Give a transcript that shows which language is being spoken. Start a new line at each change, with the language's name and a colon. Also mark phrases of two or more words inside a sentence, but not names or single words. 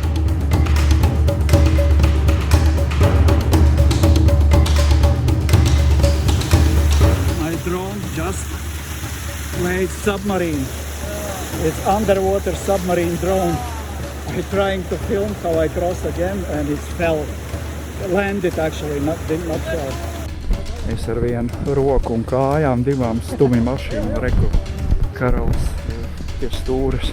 English: My drone just played submarine. It's underwater submarine drone. I'm trying to film how I cross again and it fell. Landed actually, did not fall.
Latvian: Es ar vienu roku un kājām divām stumi mašīnu reku karalis pie stūres.